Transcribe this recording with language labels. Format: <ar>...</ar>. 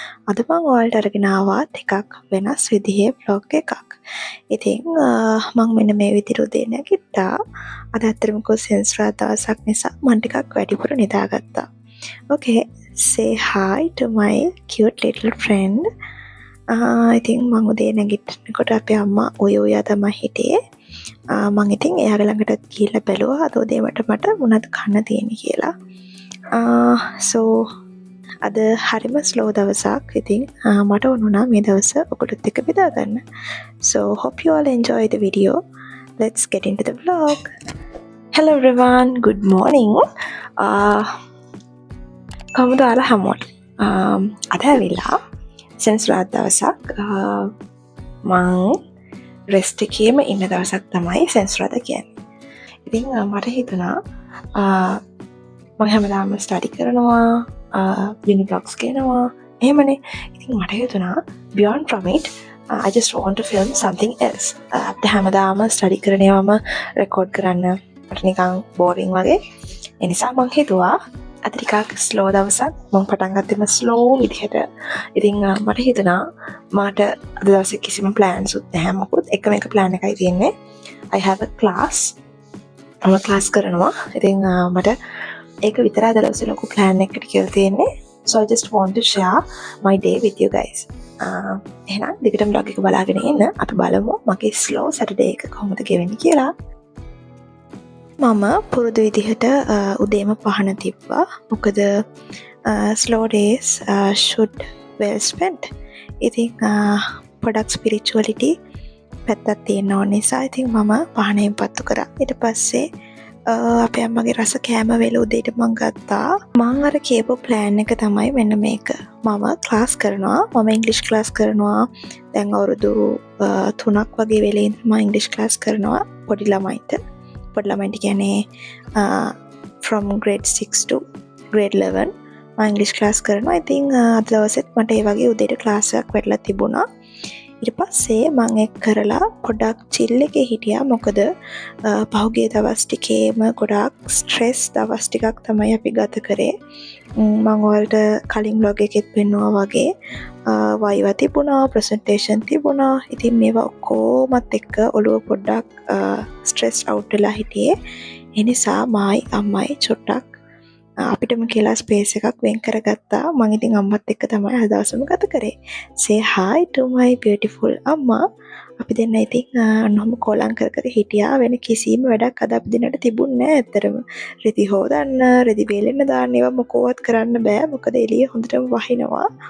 <si>අද මම ඔයාලට අරගෙන ආවා ටිකක් වෙනස් විදිහේ vlog එකක්. ඉතින් මම මෙන්න මේ විදිහට උදේ නැගිට්ටා. අද ඇත්තටම සෙන්සර් දවසක් නිසා මම ටිකක් වැඩිපුර නිදාගත්තා.</si> <en>Okay, say hi to my cute little friend.</en> <si>ඉතින් මම උදේ නැගිටිනකොට අපේ අම්මා ඔය තමයි හිටියේ. මං ඉතින් එයාගේ ළඟට ගිහිල්ලා බැලුවා අද උදේට මට මොනවද කන්න තියෙන්නේ කියලා. so අද හරිම slow දවසක්. ඉතින් මට වුණා මේ දවස ඔකටත් එක්ක බෙදා ගන්න.</si> <en>So hope you all enjoy the video. Let's get into the vlog. Hello everyone, good morning.</en> <si>කොහොමද ඔයාලා හැමෝටම? අද ඇවිල්ලා සෙන්සර් දවසක් මං රෙස්ට් එකේම ඉන්න දවසක් තමයි සෙන්සර් කියන්නේ. ඉතින් මට හිතුණා මම හැමදාම ස්ටඩි කරනවා, යුනි බ්ලොග්ස් කියනවා. එහෙමනේ. ඉතින් මට හිතුණා</si> <en>beyond from it, I just want to film something else.</en> <si>අපිට හැමදාම ස්ටඩි කරනවාම රෙකෝඩ් කරන්න මට නිකන් බෝරින් වගේ. ඒ නිසා මම හිතුවා අද ටිකක් ස්ලෝ දවසක්. මම පටන් ගත්තෙම ස්ලෝ විදිහට. ඉතින් මට හිතුණා මට අද දවසේ කිසිම ප්ලෑන්ස් උත් නැහැ මොකුත්. එකම එක ප්ලෑන් එකයි තියෙන්නේ.</si> <en>I have a class.</en> <si>මම ක්ලාස් කරනවා. ඉතින් මට ඒක විතරයි අද දවසේ ලොකු ප්ලෑන් එකකට කියලා තියෙන්නේ.</si> <en>So I just want to share my day with you guys.</en> <si>එහෙනම් දිගටම vlog එක බලාගෙන ඉන්න. අපි බලමු මගේ slow Saturday එක කොහොමද ගෙවෙන්නේ කියලා. මම පුරුදු විදිහට උදේම පහන තිබ්බා.</si> <en>මොකද slow days should well spent.</en> <si>ඉතින් පොඩක් spirituality පැත්තක් තියෙන නිසා ඉතින් මම පහනෙන් පත්තු කරා. ඊට පස්සේ අපේ අම්මගේ රස කෑම වේල උදේට මම ගත්තා. මම අර කියපු ප්ලෑන් එක තමයි මෙන්න මේක. මම ක්ලාස් කරනවා. මම ඉංග්‍රීසි ක්ලාස් කරනවා. දැන් අවුරුදු 3ක් වගේ වෙලේ ඉඳන් මම ඉංග්‍රීසි ක්ලාස් කරනවා පොඩි ළමයින්ට. පොඩි ළමයින්ට කියන්නේ</si> <en>from grade 6 to grade 11</en> <si>මම ඉංග්‍රීසි ක්ලාස් කරනවා. ඉතින් අද දවසෙත් මට ඒ වගේ උදේට ක්ලාස් එකක් වැටලා තිබුණා. ඊට පස්සේ මම ඒක කරලා පොඩක් chill එකේ හිටියා. මොකද පහුගිය දවස් ටිකේම ගොඩාක් ස්ට්‍රෙස් දවස් ටිකක් තමයි අපි ගත කරේ. මම ඔයාලට කලින් vlog එකෙත් පෙන්නුවා වගේ වයිවා තිබුණා, ප්‍රසන්ටේෂන් තිබුණා. ඉතින් මේවා ඔක්කොමත් එක්ක ඔළුව පොඩ්ඩක් ස්ට්‍රෙස් අවුට් වෙලා හිටියේ. ඒ නිසා මායි අම්මයි චොට්ටක් අපිටම කියලා ස්පේස් එකක් වෙන් කරගත්තා. මම ඉතින් අම්මත් එක්ක තමයි අද දවසම ගත කරේ.</si> <en>say hi to my beautiful අම්මා.</en> <si>අපි දෙන්න ඉතින් නොම කොලම් කර හිටියා. වෙන කිසිම වැඩක් අද අපි දෙන්නට තිබුණේ නැහැ ඇත්තටම. රෙදි හොදන්න, රෙදි බේලෙන්න දාන්න ඒවා මොකවත් කරන්න බෑ. මොකද එළිය හොඳටම වහිනවා.</si>